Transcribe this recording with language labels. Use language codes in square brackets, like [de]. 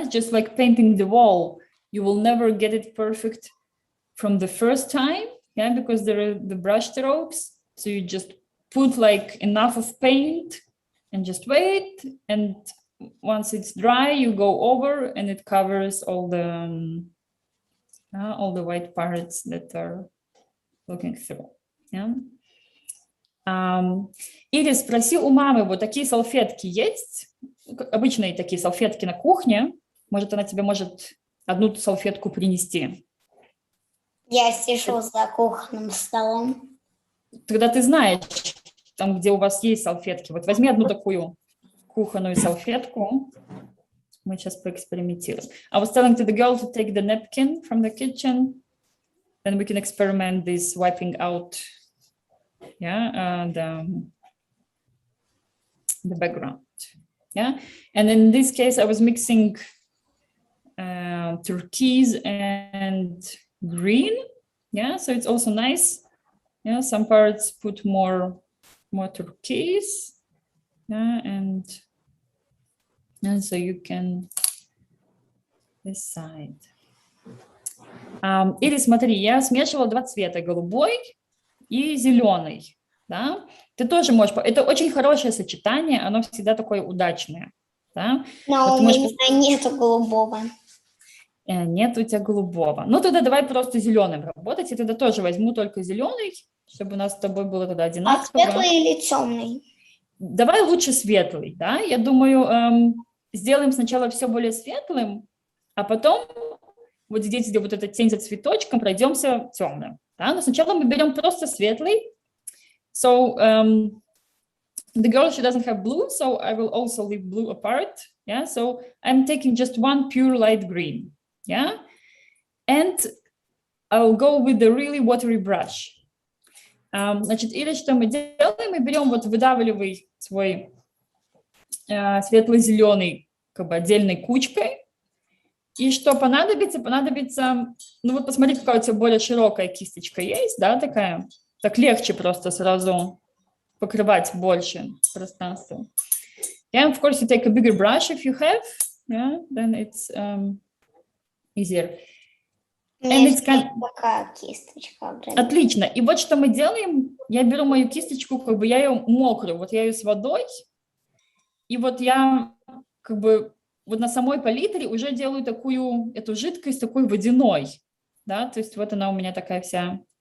[en] It's just like painting the wall. You will never get it perfect from the first time, yeah, because there are the brush strokes. So you just put like enough of paint and just wait, and once it's dry, you go over and it covers all the white parts that are looking through. Yeah. [ru] Или спроси у мамы, вот такие салфетки есть? Обычные такие салфетки на кухне. Может, она тебе может одну салфетку принести. Я сижу за кухонным столом. Тогда ты знаешь, там, где у вас есть салфетки. Вот возьми одну такую кухонную салфетку. Мы сейчас поэкспериментируем. [en] I was telling to the girl to take the napkin from the kitchen, then we can experiment this wiping out, yeah, the background, yeah. And in this case, I was mixing turquoise and green, yeah. So it's also nice, yeah. Some parts put more turquoise, yeah, and so you can decide. [ru] Или смотри, я смешивала 2 цвета, голубой и зеленый, да? Ты тоже можешь, это очень хорошее сочетание, оно всегда такое удачное, да? Но Вот у можешь... меня нету голубого. Нет у тебя голубого. Ну, тогда давай просто зеленым работать, и тогда тоже возьму только зеленый, чтобы у нас с тобой было тогда А одинаково. светлый или темный? Давай лучше светлый, да? Я думаю, сделаем сначала все более светлым, а потом вот здесь, где вот эта тень за цветочком, пройдемся темным. Да? Но сначала мы берем просто светлый. [en] So the girl, she doesn't have blue, so I will also leave blue apart. Yeah, so I'm taking just one pure light green. Yeah, and I'll go with the really watery brush. [ru] Значит, или что мы делаем? Мы берем вот выдавливай свой светло-зеленый как бы отдельной кучкой. И что понадобится? Понадобится, ну вот посмотри, какая у тебя более широкая кисточка есть, да, такая. Так легче просто сразу покрывать больше пространства. [en] Yeah, of course, you take a bigger brush if you have, yeah, then it's easier. [ru] У меня есть такая кисточка. Отлично. И вот что мы делаем. Я беру мою кисточку, как бы я ее мокрую, вот я ее с водой, и вот я как бы вот на самой палитре уже делаю эту жидкость такой водяной, да, то есть вот она у меня такая вся